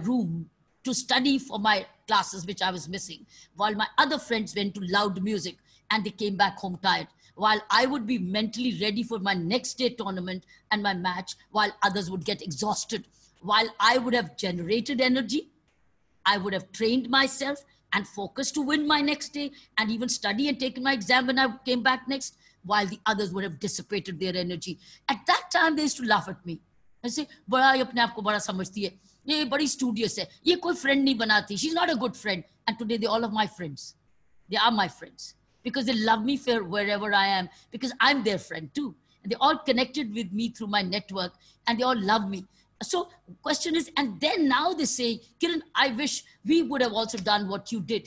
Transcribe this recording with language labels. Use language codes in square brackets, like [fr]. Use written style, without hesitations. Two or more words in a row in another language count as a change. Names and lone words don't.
[en] room to study for my classes, which I was missing, while my other friends went to loud music and they came back home tired, while I would be mentally ready for my next day tournament and my match, while others would get exhausted, while I would have generated energy, I would have trained myself and focused to win my next day, and even study and taken my exam when I came back next, while the others would have dissipated their energy. At that time, they used to laugh at me and say, [hi] "बड़ा ये अपने आप को बड़ा समझती है. Ye badi studious hai. ये कोई friend नहीं बनाती. [en] She's not a good friend." And today, they're all of my friends. They are my friends because they love me for wherever I am, because I'm their friend too. And they're all connected with me through my network, and they all love me. So question is, and then now they say, "Kiran, I wish we would have also done what you did."